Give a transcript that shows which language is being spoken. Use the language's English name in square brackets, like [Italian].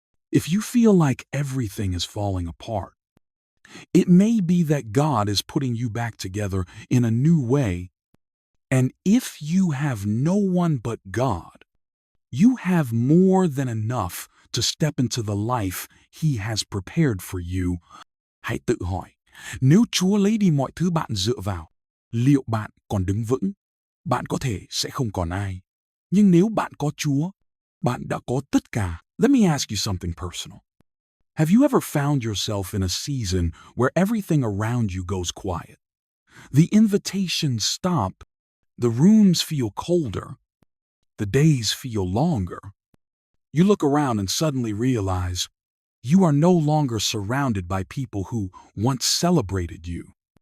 [English] If you feel like everything is falling apart, it may be that God is putting you back together in a new way. And if you have no one but God, you have more than enough to step into the life He has prepared for you. [Vietnamese] Hãy tự hỏi, nếu Chúa lấy đi mọi thứ bạn dựa vào, liệu bạn còn đứng vững? Bạn có thể sẽ không còn ai. Nhưng nếu bạn có Chúa, bạn đã có tất cả. [English] Let me ask you something personal. Have you ever found yourself in a season where everything around you goes quiet? The invitations stop. The rooms feel colder. The days feel longer. You look around and suddenly realize you are no longer surrounded by people who once celebrated you.